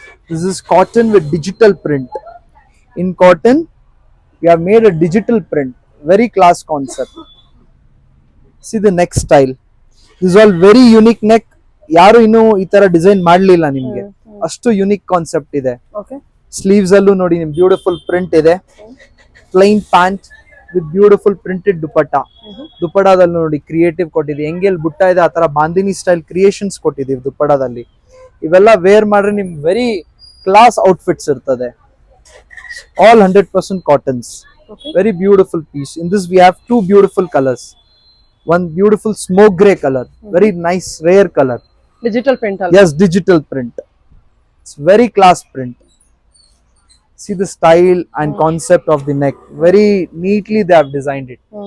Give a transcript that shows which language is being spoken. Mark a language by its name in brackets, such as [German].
[English] This is cotton with digital print. In cotton, we have made a digital print. Very class concept. See the neck style. This is all very unique neck. [Kannada] ಯಾರು ಇನ್ನು ಈ ತರ design ಮಾಡ್ಲಿಲ್ಲ ನಿಮ್ಗೆ. ಅಷ್ಟು unique concept ಇದೆ. [English] Okay. [Kannada] Sleeves ಅಲ್ಲೂ ನೋಡಿ ನಿಮ್ ಬ್ಯೂಟಿಫುಲ್ ಪ್ರಿಂಟ್ ಇದೆ. [English] Plain pant with beautiful printed dupatta. [Kannada] ದುಪಟ್ಟಾದಲ್ಲಿ ನೋಡಿ ಕ್ರಿಯೇಟಿವ್ ಕೊಟ್ಟಿದೆ. ಹೆಂಗೆಲ್ ಬುಟ್ಟ ಇದೆ ಆ ತರ ಬಾಂದಿನಿ ಸ್ಟೈಲ್ ಕ್ರಿಯೇಷನ್ಸ್ ಕೊಟ್ಟಿದ್ದೀವಿ ದುಪಟ್ಟಾದಲ್ಲಿ. ಇವೆಲ್ಲ ವೇರ್ ಮಾಡ್ರೆ ನಿಮ್ಗೆ [English] very class outfits [Kannada] ಇರ್ತದೆ. [English] All 100% cottons. Okay. Very beautiful piece. In this we have 2 beautiful colors. One beautiful smoke grey color, very nice rare color. [Kannada] Digital print ಅಲ್ಲ? [English] Yes, digital print. It's very class print. See the style and concept of the neck. Very neatly they have designed it.